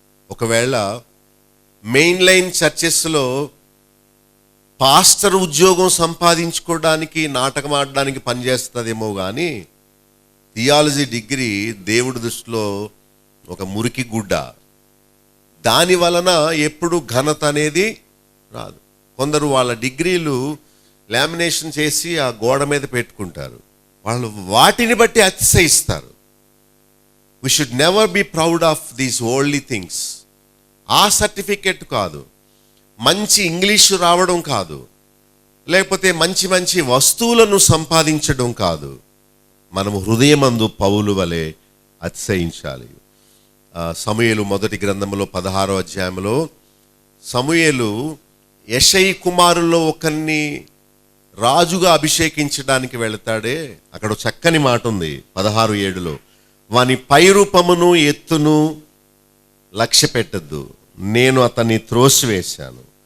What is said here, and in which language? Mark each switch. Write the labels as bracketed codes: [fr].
[te] ఒకవేళ main line చర్చెస్లో pastor ఉద్యోగం సంపాదించుకోవడానికి, నాటకం ఆడడానికి పనిచేస్తుందేమో కానీ థియాలజీ డిగ్రీ దేవుడి దృష్టిలో ఒక మురికి గుడ్డ. దాని వలన ఎప్పుడు ఘనత అనేది రాదు. కొందరు వాళ్ళ డిగ్రీలు లామినేషన్ చేసి ఆ గోడ మీద పెట్టుకుంటారు. వాళ్ళు వాటిని బట్టి అతిశయిస్తారు. [en] We should never be proud of these worldly things. [te] ఆ సర్టిఫికెట్ కాదు, మంచి ఇంగ్లీషు రావడం కాదు, లేకపోతే మంచి మంచి వస్తువులను సంపాదించడం కాదు. మనము హృదయమందు పౌలు వలె అతిశయించాలి. సమూయేలు మొదటి గ్రంథంలో 16వ అధ్యాయంలో సమూయేలు యెషయి కుమారుల్లో ఒకరిని రాజుగా అభిషేకించడానికి వెళతాడే, అక్కడ చక్కని మాట ఉంది 16:7లో, వాని పైరూపమును ఎత్తును లక్ష్య పెట్టద్దు, నేను అతన్ని త్రోసివేశాను.